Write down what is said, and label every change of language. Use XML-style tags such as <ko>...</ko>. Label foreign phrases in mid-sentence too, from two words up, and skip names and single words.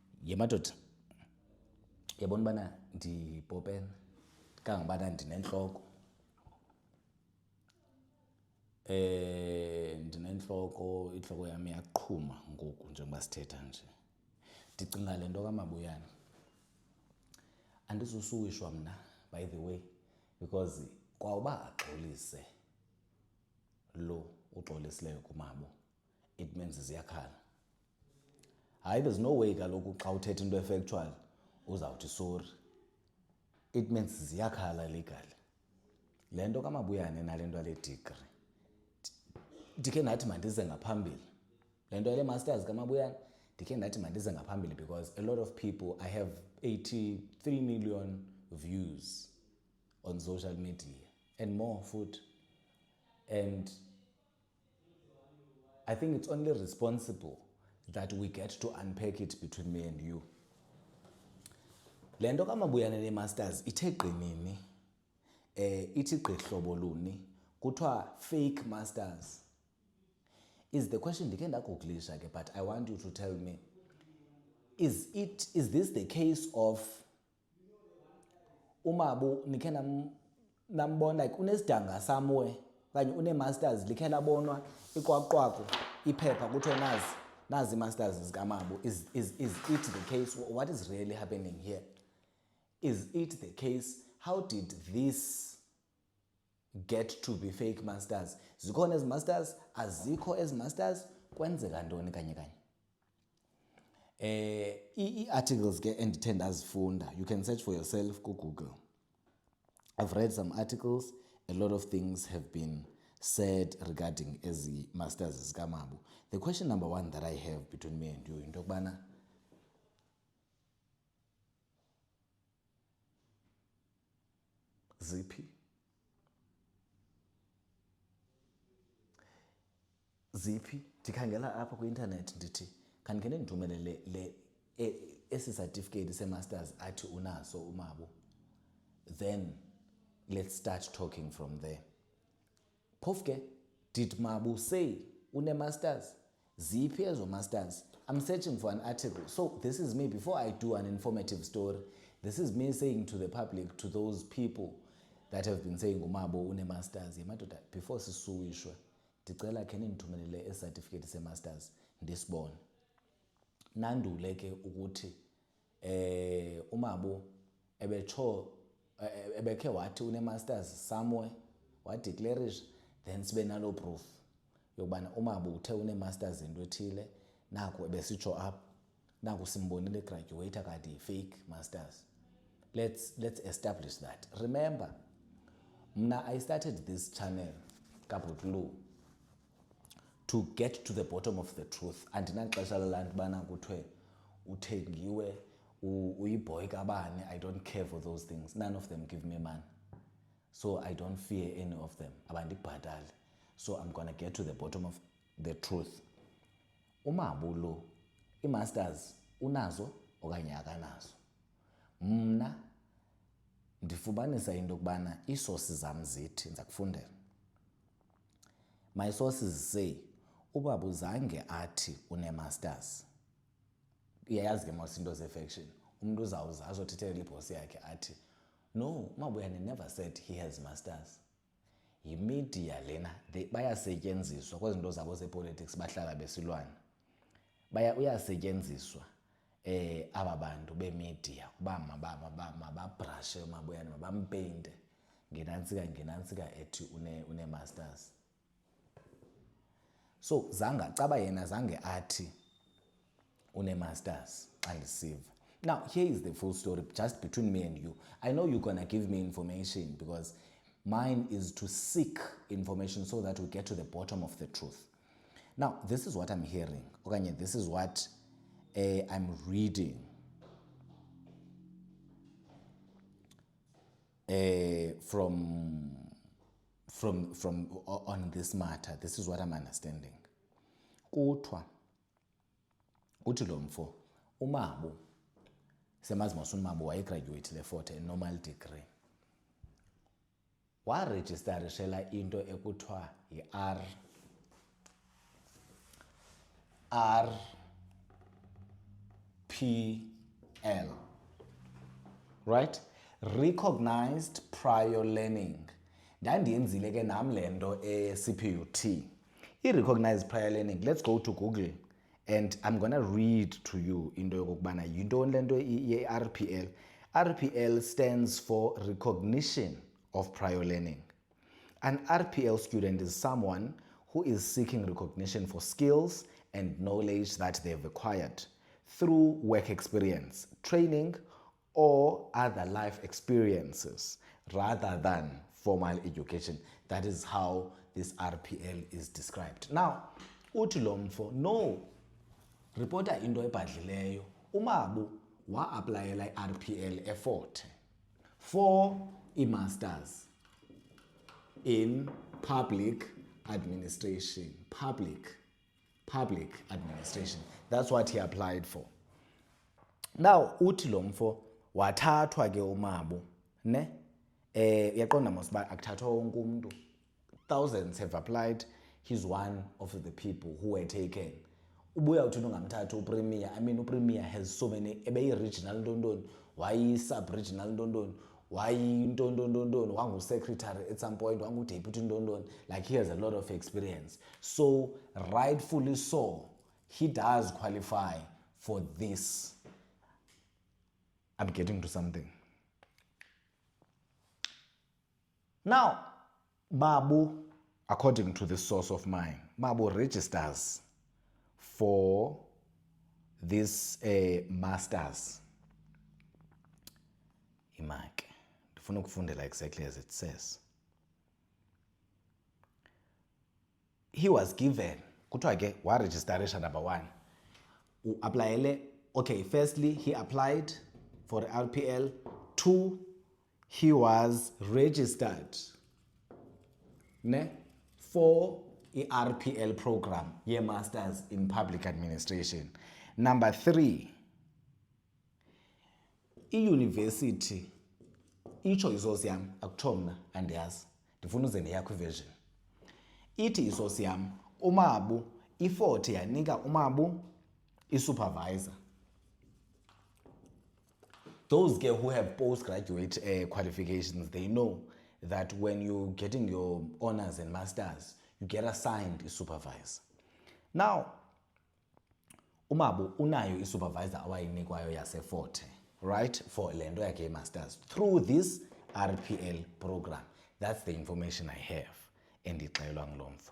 <xh>Yemadoda, yabona bana ndipopene kangangobana ndinentloko. Ndinentloko, intloko yam iyaqhuma ngoku njengoba sithetha nje. Ndicinga le nto kaMabuyane. Andizusuwishwa mna,</xh> <en>by the way, because</en> <xh>kwa uba axolise lo uxolisileyo kumabo,</xh> <en>it means ziyakhala.</en> <xh>Hayi,</xh> <en>there's no way</en> <xh>kaloku xa uthetha into efactual uzawuthi sorry.</xh> <en>It means ziyakhala legally.</en> <xh>Le nto kaMabuyane nale nto yale degree, ndikhe ndathi mandize ngaphambili. Le nto yale masters kaMabuyane, ndikhe ndathi mandize ngaphambili</xh> <en>because a lot of people, I have 83 million views on social media and more food. And I think it's only responsible that we get to unpack it between me and you.</en> <xh>Le nto kaMabuyane ne-masters ithe qinini, ithi gqihlobo luni, kuthiwa</xh> <en>fake masters. Is the question</en> <xh>ndikhe ndagooglisha ke,</xh> <en>but I want you to tell me, is this the case of</en> <xh>uMabu nikhe nambona like unesidanga somewhere okanye une-masters likhe labonwa iqwaqwaqo iphepha kuthiwe nazi ii-masters zikaMabu?</xh> <en>Is it the case? What is really happening here? Is it the case? How did this get to be fake masters?</en> <xh>Zikhona ezi masters? Azikho ezi masters? Kwenzeka ntoni kanye kanye? Ii-articles ke endithe ndazifunda,</xh> <en>you can search for yourself kuGoogle. I've read some articles. A lot of things have been said regarding</en> <xh>ezi masters zikaMabu.</xh> <en>The question number one that I have between me and you,</en> <xh>into yokubana ziphi ndikhangela apha kwi-internet ndithi khandikhe ndithumelele esi certificate se-masters athi unaso uMabu,</xh> <en>then let's start talking from there.</en> <xh>Phofu ke,</xh> <en>did Mabu say une-masters?</en> <xh>Ziphi ezo masters?</xh> <en>I'm searching for an article. So this is me, before I do an informative story, this is me saying to the public, to those people that have been saying</en> <xh>uMabu une-masters, yemadoda,</xh> <en>before</en> <xh>sisuwishwe, ndicela khe nindithumelele esi-certificate se-masters ndisibone.</xh> <en>Nandule ke ukuthi uMabu ebekhe wathi une-masters somewhere, wadeclarisha, then sibe nalo proof yokubana uMabu uthe une-masters into ethile, naku ebesitsho apha, naku simbonile egraduate kanti fake masters. Let's establish that. Remember, mna I started this channel kaBhutlu to get to the bottom of the truth.</en> <xh>Andinaxesha lalantu bana kuthiwe uthengiwe, uyiboy kabani.</xh> <en>I don't care for those things. None of them give me money, so I don't fear any of them.</en> <xh>Abandibhatali.</xh> <en>So I'm gonna get to the bottom of the truth.</en> <xh>uMabu lo, i-masters unazo okanye akanazo? Mna ndifumanisa into yokubana ii-sources zam zithi, ndiza kufundela.</xh> <en>My sources say</en> <xh>uMabu zange athi une-masters. Iyayazi ke mos into ze-faction, umntu uzawuza azothethela ibhosi yakhe athi</xh> <en>no, Mabuyane never said he has masters.</en> <xh>Yimedia lena, bayasetyenziswa kwezi zinto zabo zepolitics, bahlala besilwana. Uyasetyenziswa aba bantu bemedia uba mababrashe uMabuyane, mabampeyinte ngenantsika ethi une-masters. So caba yena zange athi une-masters xa ndisiva.</xh> <en>Now, here is the full story, just between me and you. I know you're gonna give me information because mine is to seek information so that we get to the bottom of the truth. Now, this is what I'm hearing. Okay, this is what I'm reading from on this matter. This is what I'm understanding.</en> <xh>Kuthiwa uthi lo mfo uMabu, semazi mos uMabu wayegraduate le-40 normal degree, warejistarishela into ekuthiwa yi-RP right?</xh> <en>Recognized prior learning.</en> <xh>Ndandiyenzile ke nam le nto CPUT.</xh> <en>I-recognized prior learning, let's go to Google and I'm going to read to you</en> <xh>into yokokubana yintoni le nto ye-RPL.</xh> <en>RPL stands for recognition of prior learning. An RPL student is someone who is seeking recognition for skills and knowledge that they've acquired through work experience, training, or other life experiences rather than formal education. That is how this RPL is described. Now,</en> <xh>uthi lo mfo, no, reporter into ebhadlileyo, uMabu wa-aplayela i-RPL e-Fort for</xh> <en>i-masters in public administration. Public administration. That's what he applied for. Now,</en> <xh>uthi lo mfo wathathwa ke uMabu, ne? Yaqonda mos uba akuthathwa wonke umuntu.</xh> <en>Thousands have applied. He's one of the people who were taken.</en> <xh>Ubuya uthi ungamthatha uPremier.</xh> <en>I mean, uPremier has so many.</en> <xh>Ebeyi-regional ntontoni, wayi-sub-regional ntontoni, wayi-ntontoni, wangu-secretary</xh> <en>at some point,</en> <xh>wangu-deputy ntontoni.</xh> <en>Like, he has a lot of experience. So, rightfully so, he does qualify for this. I'm getting to something. Now, Mabu, according to this source of mine, Mabu registers for this masters.</en> <xh>Imake. Ndifuna ukufundela</xh> <en>exactly as it says. He was given,</en> <xh>kuthiwa ke waregisterisha number 1. Applyele,</xh> <en>okay, firstly, he applied for RPL. 2, he was registered for the RPL program, Masters in Public Administration. Number 3, i-university,</en> <xh>itsho isosi yam, akuthiwa mna andiyazi, ndifuna uze ndeyakho iversion. Ithi isosi yam, uMabu, i-Fort yanika uMabu i-supervisor.</xh> <en>Those who have postgraduate qualifications, they know that when you're getting your honors and masters, you get assigned a supervisor. Now,</en> <xh>uMabu unayo i-supervisor awayinikwayo yase-Fort, right, for le nto yakhe masters</xh> <en>through this RPL program. That's the information I have</en> <xh>endixelelwa ngulo mfo.</xh>